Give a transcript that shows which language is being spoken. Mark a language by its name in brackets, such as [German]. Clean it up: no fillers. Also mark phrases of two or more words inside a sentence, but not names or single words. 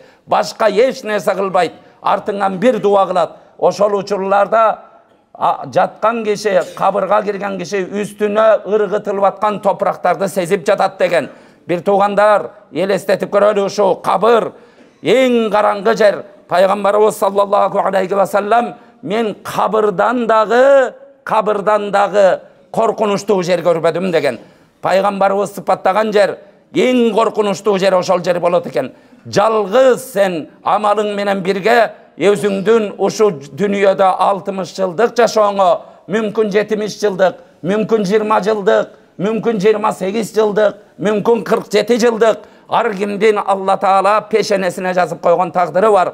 [Kyrgyz] Башка эч нерсе кылбайт. Артыңан бир дуа кылат. Ошол учурларда жаткан киши, кабырга кирген киши үстүнө ыргытылып аткан топурактарды сезип жатат деген. Бир туугандар, элестетип көрөлү, ушу кабыр эң караңгы жер. Пайгамбарыбыз [Arabic] صلى الله عليه وسلم [Kyrgyz] мен кабырдан дагы коркунучтуу жер көрбөдүм деген. Пайгамбарыбыз сыпаттаган жер, эң коркунучтуу жер ошол жер болот экен. Жалгыз сен амалың менен бирге өзүңдүн ушу дүйнөдө 60 жылдык жашооңо, мүмкүн 70 жылдык, мүмкүн 20 жылдык, мүмкүн 28 жылдык, мүмкүн 47 жылдык ар кимдин Алла Таала пешенесине жазып койгон тагдыры бар.